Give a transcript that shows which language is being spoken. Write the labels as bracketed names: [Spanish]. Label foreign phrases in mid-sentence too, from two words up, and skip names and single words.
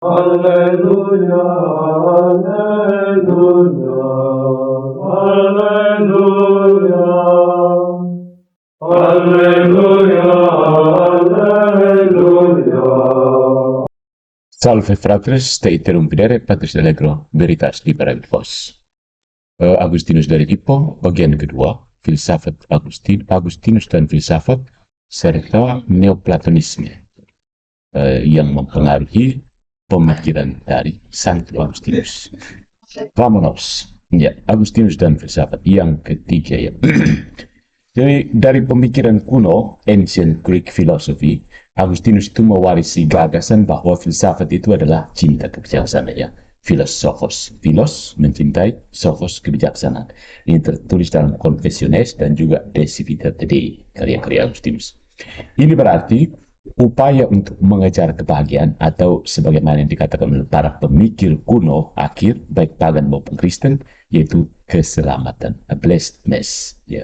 [Latin] Alleluia, alleluia, alleluia, alleluia, alleluia. Salve fratres, te interrumpere Patris Allegro, Veritas Liberem Vos. [Indonesian] Agustinus dari Hippo, bagian kedua, filsafat Agustinus dan filsafat, serta Neoplatonisme yang mempengaruhi pemikiran dari Santo Agustinus. Vamonos. Ya, Agustinus dan filsafat yang ketiga ya. Jadi dari pemikiran kuno, [English] ancient Greek philosophy, [Indonesian] Agustinus itu mewarisi gagasan bahwa filsafat itu adalah cinta kebijaksanaan ya. Philosophos, philos mencintai, sophos kebijaksanaan. Ini tertulis dalam Confessiones dan juga De Civitate Dei, karya-karya Agustinus. Ini berarti upaya untuk mengejar kebahagiaan atau sebagaimana yang dikatakan oleh para pemikir kuno akhir baik pagan maupun Kristen, yaitu keselamatan, [English] a blessedness [Indonesian] ya.